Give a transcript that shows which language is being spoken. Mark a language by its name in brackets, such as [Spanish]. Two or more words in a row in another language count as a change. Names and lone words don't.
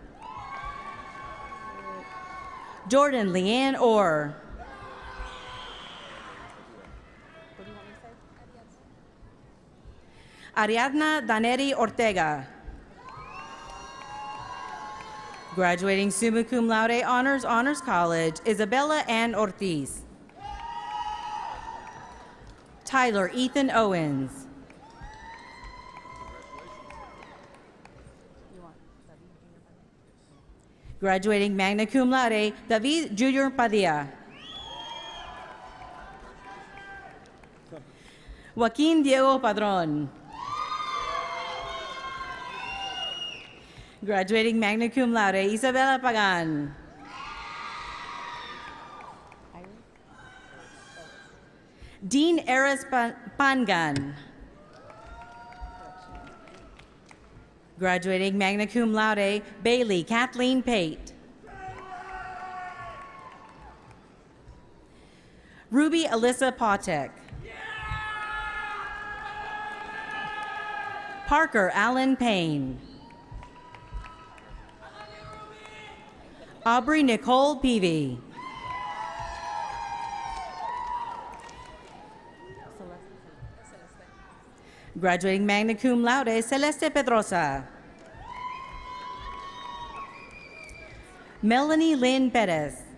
[English] Jordan Leanne Orr. Ariadna Daneri Ortega. Graduating [Latin] summa cum laude, [English] Honors College, Isabella Ann Ortiz. Tyler Ethan Owens. Graduating [Latin] magna cum laude, [English] David Junior Padilla. Joaquin Diego Padron. Graduating [Latin] magna cum laude, [English] Isabella Pagan. Dean Eris Pangan. Graduating [Latin] magna cum laude, [English] Bailey Kathleen Pate. Ruby Alyssa Potek. Parker Allen Payne. Aubrey Nicole Peavy. Graduating [Latin] magna cum laude, [English] Celeste Pedrosa. Melanie Lynn Perez.